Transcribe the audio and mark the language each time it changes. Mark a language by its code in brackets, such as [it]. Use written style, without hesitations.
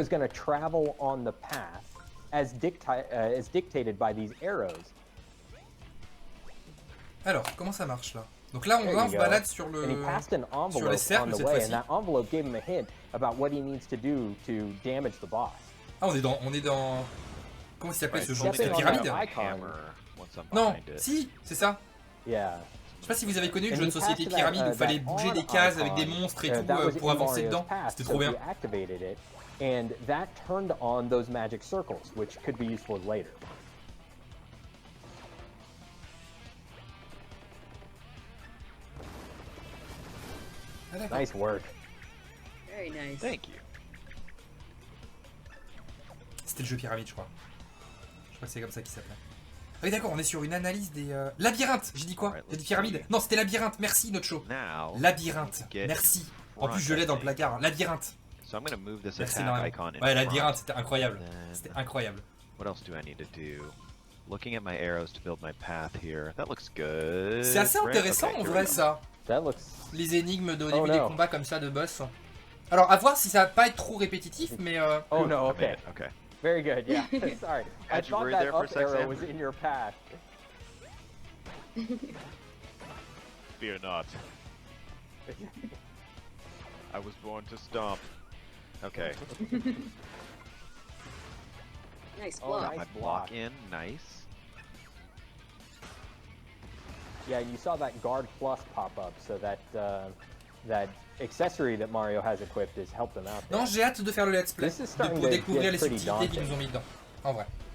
[en] is gonna travel on the path as dictated by these arrows. [fr] Alors, comment ça marche là? Donc là, on se balade sur les cercles cette fois-ci. [en] And that envelope gave him a hint about what he needs to do to damage the boss. [fr] Ah, on est dans... Comment ça s'appelait ce jeu? C'était la pyramide? Non, si, c'est ça. [en] Yeah. [fr] Je sais pas si vous avez connu le jeu de société pyramide où il fallait bouger des cases avec des monstres et tout pour avancer dedans. C'était trop bien. [en] And that turned on those magic circles, which could be useful later. Nice work. Very nice. Thank you. [fr] C'était le jeu pyramide, je crois. Je crois que c'est comme ça qu'il s'appelait. Ah oui, d'accord, on est sur une analyse des... Labyrinthe, j'ai dit quoi? J'ai dit pyramide. Non, c'était labyrinthe, merci Nocho. Labyrinthe, merci. En plus, je l'ai dans le placard. Labyrinthe. Merci énormément. Ouais, labyrinthe, c'était incroyable. C'était incroyable. [en] What else do I need to do? Looking at my arrows to build my path here. That looks good. [fr] C'est assez intéressant en vrai ça. Les énigmes au début des combats comme ça de boss. Alors à voir si ça va pas être trop répétitif, mais... [en] Oh no, okay. Okay. Very good, yeah. Sorry. I thought that up arrow was in your path. Fear not. I was born to stomp. Okay. Nice block. My block in, nice. Yeah, you saw that guard plus pop up, so that that accessory that Mario has equipped has helped him out. [fr] Non, j'ai hâte de faire le let's play, pour découvrir les subtilités qu'ils nous ont mis dedans. En vrai.